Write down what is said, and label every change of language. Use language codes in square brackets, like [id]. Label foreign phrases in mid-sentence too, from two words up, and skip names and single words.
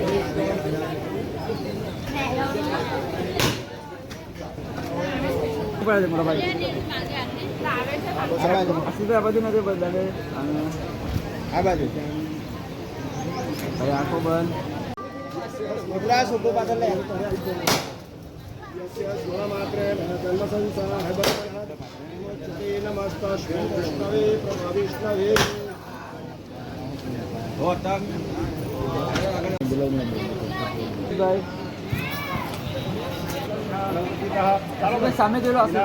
[gu] સીધા આ બાજુ નથી બધાને આ બાજુ હવે આંખો બંધ. મુદ્રા સુપો પાછળ લે [sa] यस्य गुणमात्रेण जन्मसंसारः नमस्ते विष्णवे प्रभविष्णवे [gu] સામે જોયેલો હશે